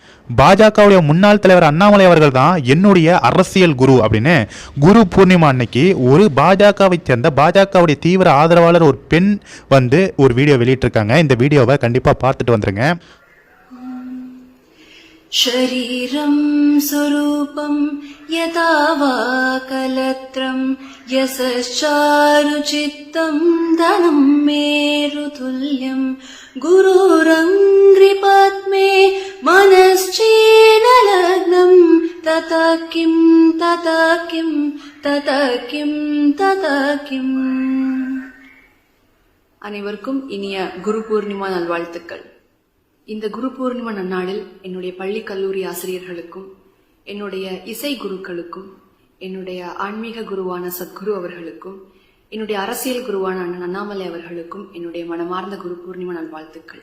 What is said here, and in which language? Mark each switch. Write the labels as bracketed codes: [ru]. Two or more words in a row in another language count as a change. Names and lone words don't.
[ta] பாஜகவுடைய முன்னாள் தலைவர் அண்ணாமலை அவர்கள் தான் என்னுடைய அரசியல் குரு அப்படின்னு குரு பூர்ணிமா அன்னைக்கு ஒரு பாஜகவை சேர்ந்த பாஜகவுடைய தீவிர ஆதரவாளர் ஒரு பெண் வந்து ஒரு வீடியோ வெளியிட்டிருக்காங்க. இந்த வீடியோவை கண்டிப்பா பார்த்துட்டு வந்துருங்க. [sa] शरीरं स्वरूपं यथा वा कलत्रं यशश्चारुचित्तं धनं मेरुतुल्यं गुरुरङ्घ्रिपद्मे मनश्चेनलग्नं तथा किं तथा किं तथा किं तथा किम्. [ta] அனைவருக்கும் இனிய குரு பூர்ணிமா நல்வாழ்த்துக்கள். இந்த குரு பூர்ணிமா நன்னாளில் என்னுடைய பள்ளி கல்லூரி ஆசிரியர்களுக்கும் என்னுடைய இசை குருக்களுக்கும் என்னுடைய ஆன்மீக குருவான சத்குரு அவர்களுக்கும் என்னுடைய அரசியல் குருவான அண்ணன் அண்ணாமலை அவர்களுக்கும் என்னுடைய மனமார்ந்த குரு பூர்ணிமா நல்வாழ்த்துக்கள்.